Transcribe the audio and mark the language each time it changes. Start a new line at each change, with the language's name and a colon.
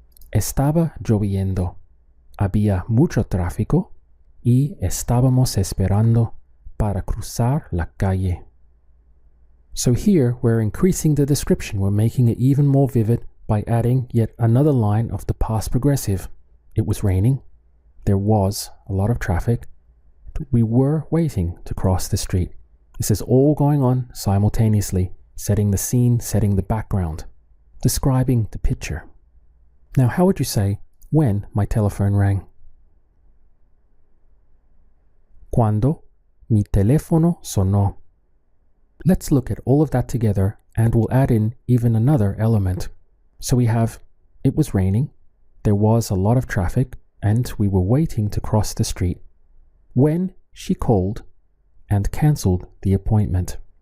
Spanish: Estaba lloviendo, había mucho tráfico y estábamos esperando para cruzar la calle.
English: So here we're increasing the description, we're making it even more vivid by adding yet another line of the past progressive. It was raining, there was a lot of traffic, we were waiting to cross the street. This is all going on simultaneously, setting the scene, setting the background, describing the picture. Now, how would you say when my telephone rang?
Spanish: Cuando mi teléfono sonó.
English: Let's look at all of that together and we'll add in even another element. So we have, it was raining, there was a lot of traffic, and we were waiting to cross the street when she called and cancelled the appointment.